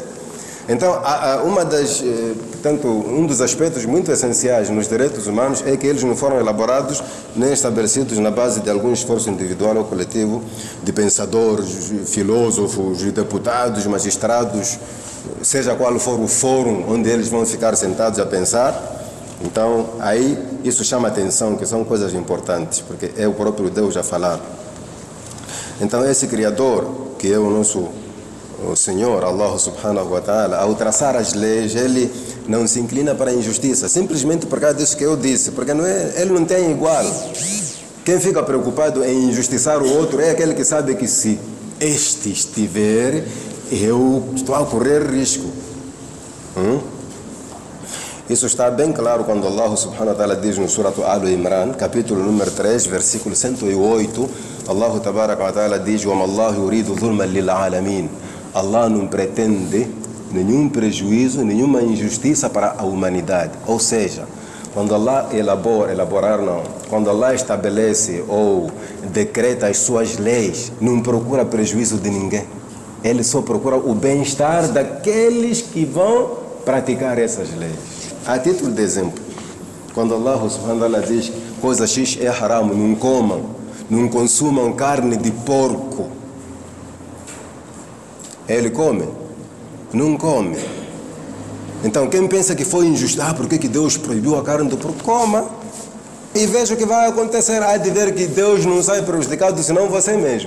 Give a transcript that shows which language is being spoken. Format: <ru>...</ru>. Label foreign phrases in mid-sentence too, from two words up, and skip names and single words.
<pt>Então, um dos aspectos muito essenciais nos direitos humanos é que eles não foram elaborados nem estabelecidos na base de algum esforço individual ou coletivo de pensadores, filósofos, deputados, magistrados, seja qual for o fórum onde eles vão ficar sentados a pensar. Então, aí isso chama atenção, que são coisas importantes, porque é o próprio Deus a falar. Então, esse Criador, que é o nosso Senhor,</pt> <ar>الله سبحانه وتعالى,</ar> <pt>ao traçar as leis, ele não se inclina para a injustiça, simplesmente por causa disso que eu disse, porque ele não tem igual. Quem fica preocupado em injustiçar o outro é aquele que sabe que se este estiver, eu estou a correr risco. Isso está bem claro quando</pt> <ar>الله سبحانه وتعالى</ar> <pt>diz no Surah Al-Imran, capítulo número 3, versículo 108,</pt> <ar>الله تبارك وتعالى</ar> <pt>diz:</pt> <ar>وَمَا اللَّهُ يُرِيدُ ظُلْمًا لِلْعَالَمِينَ.</ar> <pt>Allah não pretende nenhum prejuízo, nenhuma injustiça para a humanidade. Ou seja, quando Allah quando Allah estabelece ou decreta as suas leis, não procura prejuízo de ninguém. Ele só procura o bem-estar daqueles que vão praticar essas leis. A título de exemplo, quando</pt> <ar>الله سبحانه وتعالى</ar> <pt>diz coisa X é haram, não comam, não consumam carne de porco. Ele come? Não come. Então quem pensa que foi injusto, por que Deus proibiu a carne do porco? Coma e veja o que vai acontecer. Há de ver que Deus não sai prejudicado, senão você mesmo.</pt>